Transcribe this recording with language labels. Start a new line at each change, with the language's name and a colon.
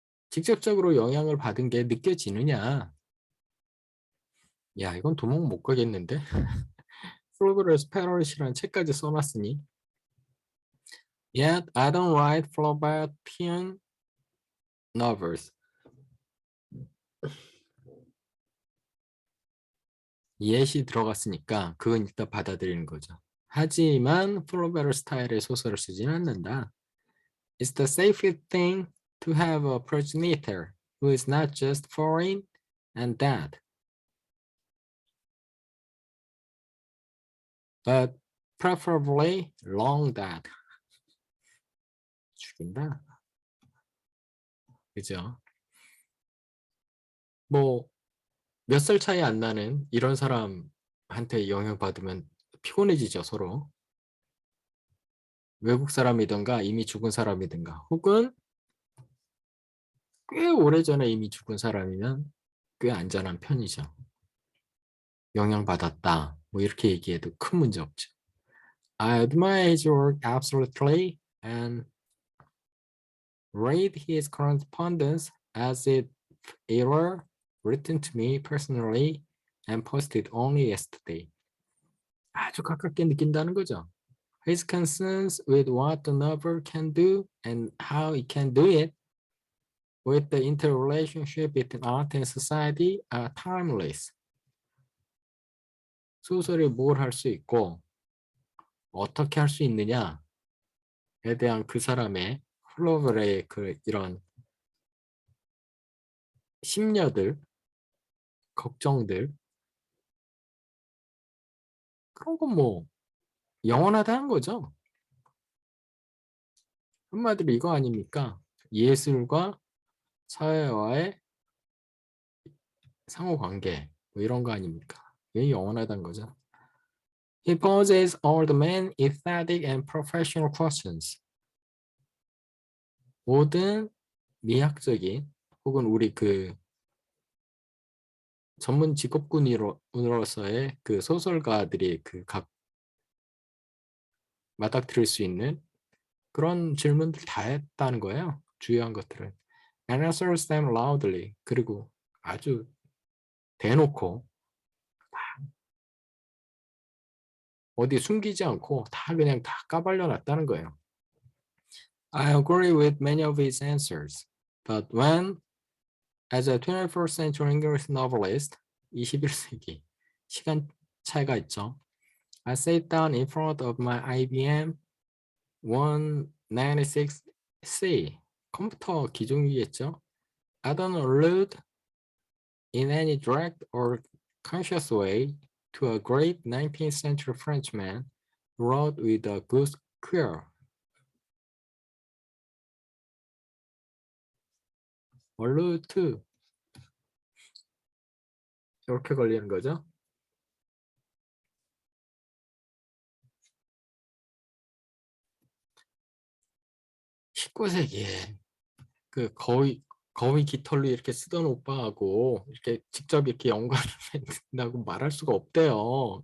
Korean: 직접적으로 영향을 받은 게 느껴지느냐? 야, 이건 도망 못 가겠는데? 플로베르 패러디라는 책까지 써놨으니.
English: Yet I don't write Flaubertian novels.
Korean: yet이 들어갔으니까 그건 일단 받아들이는 거죠. 하지만 플로베르 스타일의 소설을 쓰지는 않는다.
English: It's the safest thing to have a progenitor who is not just foreign and dead, but preferably long dead.
Korean: 죽인다. 그죠? 뭐 몇 살 차이 안 나는 이런 사람한테 영향받으면 피곤해지죠, 서로. 외국 사람이든가 이미 죽은 사람이든가 혹은 꽤 오래전에 이미 죽은 사람이면 꽤 안전한 편이죠. 영향받았다. 뭐 이렇게 얘기해도 큰 문제 없죠.
English: I admire his work absolutely and read his correspondence as if it were written to me personally and posted only yesterday.
Korean: 아주 가깝게 느낀다는 거죠.
English: His concerns with what the novel can do and how it can do it with the interrelationship between art and society are timeless.
Korean: 소설이 뭘 할 수 있고 어떻게 할 수 있느냐에 대한 그 사람의 플로버의 이런 심려들, 걱정들 그런 건 뭐 영원하다는 거죠. 한마디로 이거 아닙니까? 예술과 사회와의 상호관계 뭐 이런 거 아닙니까? 이게 영원하다는 거죠.
English: He poses all the main aesthetic and professional questions.
Korean: 모든 미학적인 혹은 우리 그 전문 직업군으로서의 그 소설가들이 그 각 맞닥뜨릴 수 있는 그런 질문들 다 했다는 거예요. 주요한 것들을.
English: And answers them loudly.
Korean: 그리고 아주 대놓고 어디 숨기지 않고 다 그냥 다 까발려 놨다는 거예요.
English: I agree with many of his answers. But when, as a 21st century English novelist,
Korean: 21세기 시간 차이가 있죠.
English: I sat down in front of my IBM 196C
Korean: 컴퓨터 기종이겠죠.
English: I don't allude in any direct or conscious way to a great 19th century Frenchman who wrote with a good quill.
Korean: allude 이렇게 걸리는 거죠. 19세기에 그 거위 깃털로 이렇게 쓰던 오빠하고 이렇게 직접 이렇게 연관을 맺는다고 말할 수가 없대요.